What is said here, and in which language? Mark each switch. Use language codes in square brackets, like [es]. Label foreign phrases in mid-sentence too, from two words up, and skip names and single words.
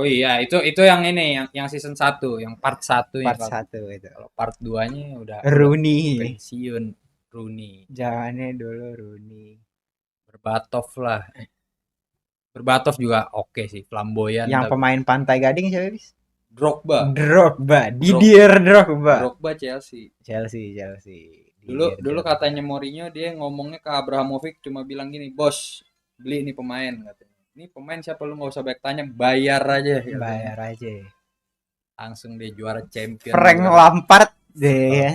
[id] Oh iya, itu yang ini yang season 1, yang part 1 Part 1 itu. Kalau part 2-nya udah Rooney. pensiun Rooney. Zamannya dulu Rooney. Berbatov lah. Berbatov juga oke sih, flamboyan. Yang pemain Pantai Gading siapa bis? Drogba. Didier Drogba. Drogba Chelsea. Dulu katanya Mourinho dia ngomongnya ke Abramovich cuma bilang gini, "Bos, beli ini pemain," katanya. "Ini pemain siapa lu nggak usah banyak tanya, bayar aja." katanya. Bayar aja. Langsung dia juara champion. Frank juga. Lampard deh.